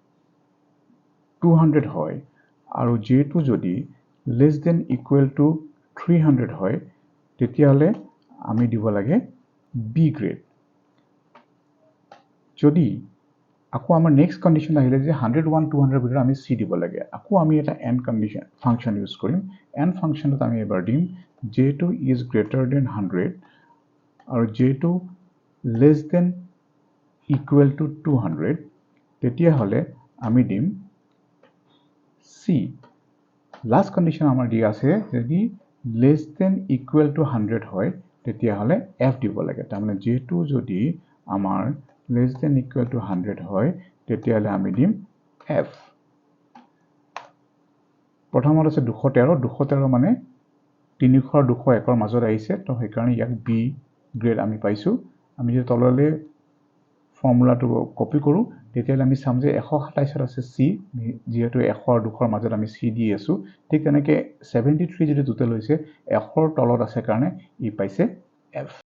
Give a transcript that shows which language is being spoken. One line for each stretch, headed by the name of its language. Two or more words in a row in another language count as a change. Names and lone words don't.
Assamese: 200 হয় আৰু j2 যদি
English: less than equal to
Assamese: 300 হয় তেতিয়া হলে আমি দিব লাগে b গ্ৰেড যদি আকৌ আমাৰ
English: next condition
Assamese: আহিলে যে 101 200 ভিতৰত আমি c দিব লাগে আকৌ আমি এটা
English: and condition function use
Assamese: কৰিম
English: and functionত
Assamese: আমি এবাৰ দিম
English: j2 is greater than 100
Assamese: আৰু j2
English: less than equal to 200
Assamese: তেতিয়া হলে আমি দিম c
English: last condition
Assamese: আমাৰ দিয়া আছে যদি
English: less than equal to 100
Assamese: হয় তেতিয়া হলে f দিব লাগে তাৰমানে j2 যদি আমাৰ
English: less than equal to 100
Assamese: হয় তেতিয়া হলে আমি দিম f প্ৰথমত আছে 213 মানে 300 আৰু 201 ৰ মাজত আহিছে তো সেই কাৰণে ইয়াক b গ্ৰেড আমি পাইছো আমি যদি তললৈ
English: formulaটো copy
Assamese: কৰো তেতিয়া আমি চাম যে 127 আছে c যেহেতু 100 আৰু 200 ৰ মাজত আমি c দি আছো ঠিক তেনেকৈ 73 যদি টোটাল হৈছে 100 ৰ তলত আছে কাৰণে ই পাইছে f